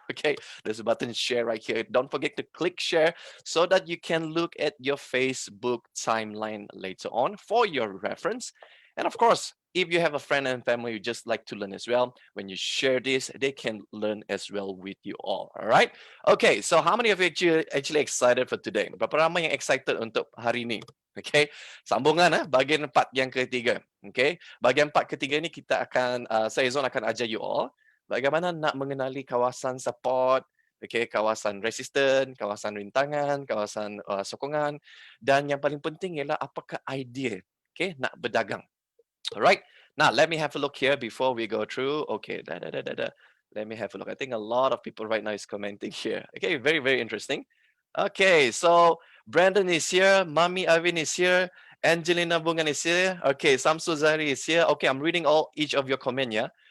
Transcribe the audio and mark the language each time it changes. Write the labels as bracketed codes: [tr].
[en] Okay, there's a button share right here. Don't forget to click share so that you can look at your Facebook timeline later on for your reference. And of course, if you have a friend and family who just like to learn as well, when you share this, they can learn as well with you all. All right. Okay, so how many of you actually excited for today? [ms] Berapa ramai yang excited untuk hari ini? Okay, sambungan bahagian 4 yang ketiga. Okay, bahagian 4 ketiga ni kita akan, saya Zon akan ajar you all bagaimana nak mengenali kawasan support, okay, kawasan resisten, kawasan rintangan, kawasan sokongan, dan yang paling penting ialah apakah idea, okay, nak berdagang. [en] Alright, now let me have a look here before we go through. Okay, let me have a look. I think a lot of people right now is commenting here. Okay, very interesting. Okay, so Brandon is here, Mami Avin is here, Angelina Bungan is here. Okay, Samsu Zahri is here. Okay, I'm reading each of your comment, yeah?